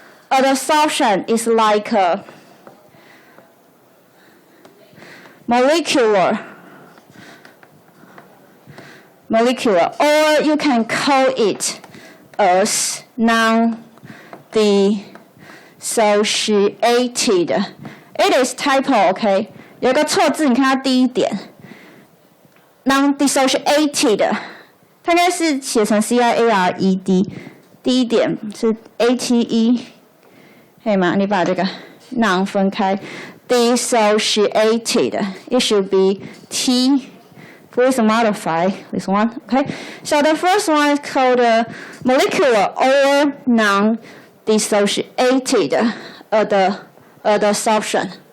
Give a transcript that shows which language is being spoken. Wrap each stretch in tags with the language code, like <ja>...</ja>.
<en>adsorption is like a molecular, or you can call it as non-dissociated. It is typo, okay?</en> <zh>有个错字，你看它第一点 ，non-dissociated， 它应该是写成 ciared， 第一点是 ate， 可以吗？你把这个 non 分开 ，dissociated，</zh> <en>it should be t. Please modify this one. Okay, so the first one is called molecular or non-dissociated adsorption.</en>